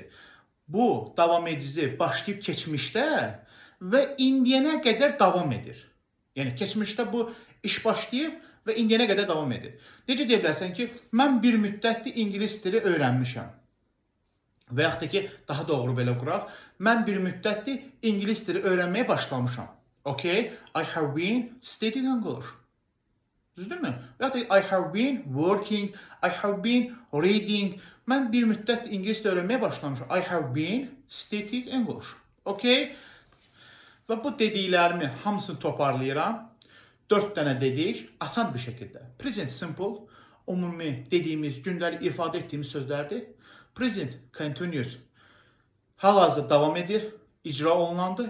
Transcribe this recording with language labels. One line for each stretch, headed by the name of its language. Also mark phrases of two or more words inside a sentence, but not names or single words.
Azerbaijani: Bu davam edici başlayıb keçmişdə və indiyənə qədər davam edir. Yəni keçmişdə bu iş başlayıb və indiyənə qədər davam edir. Necə deyə bilərsən ki, mən bir müddətdir ingilis dili öyrənmişəm. Və yaxud da ki, daha doğru belə quraq, mən bir müddətdir ingilis dili öyrənməyə başlamışam. Okay?
English: I have been studying English.
Azerbaijani: Düzdürmü? Və yaxud da
English: I have been working, I have been reading.
Azerbaijani: Mən bir müddətdir ingilis dili öyrənməyə başlamışam.
English: I have been studying English.
Azerbaijani: Okay? Və bu dediklərimi hamısını toparlayıram. 4 dənə dedik, asan bir şəkildə.
English: Present simple,
Azerbaijani: ümumi dediyimiz, gündəlik ifadə etdiyimiz sözlərdir.
English: Present continuous,
Azerbaijani: hal-hazırda davam edir, icra olunandır.